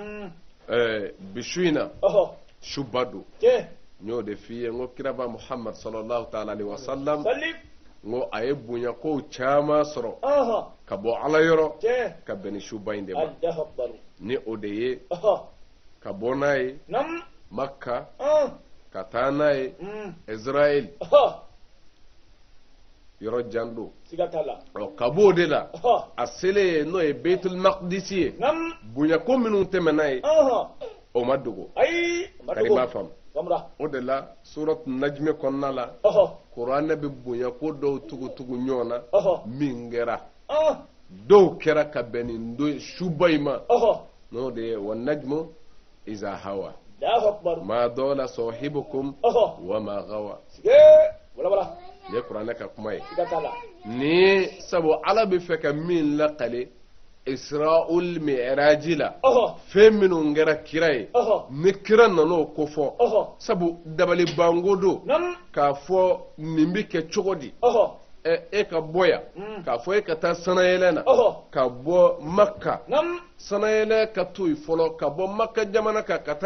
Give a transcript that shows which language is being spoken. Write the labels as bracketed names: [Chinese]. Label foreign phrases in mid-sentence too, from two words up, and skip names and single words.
[Bambara] bi su in na suba don n y'o de f'i ye n ko kiraba Muhammad [Arabic] صلى الله تعالى عليه وسلم [Bambara] n ko a ye bonya kow caman sɔrɔ ka bɔ ala yɔrɔ ka bɛn ni suba in de ma ni o de ye ka bɔ n'a ye Makka ka taa n'a ye Israel yɔrɔ jan don ka b'o de la a selen n'o ye Beitul Maqdis ye bonya ko minnu tɛmɛna ye o ma dogo kari m'a faamu o de la [Arabic] سورة النجم [Bambara] kɔnɔna la kuranɛ bɛ bonya ko dɔw tugu ɲɔgɔn na min kɛra dɔw kɛra ka bɛn nin don suba in ma n'o de ye [Arabic] والنجم إذا هوى ما ضل صاحبكم وما غوى [Bambara] ne kuranɛ ka kuma ye ni sabu ala bɛ fɛ ka min lakale Isra'ul Mi'raji la fɛn minnu kɛra kira ye ni kira nan'o ko fɔ sabu dabali bango don k'a fɔ nin bɛ kɛ cogo di e ka bɔ yan k'a fɔ e ka taa sanayɛlɛ na ka bɔ Makka sanayɛlɛ ka to yen fɔlɔ ka bɔ Makka jamana kan ka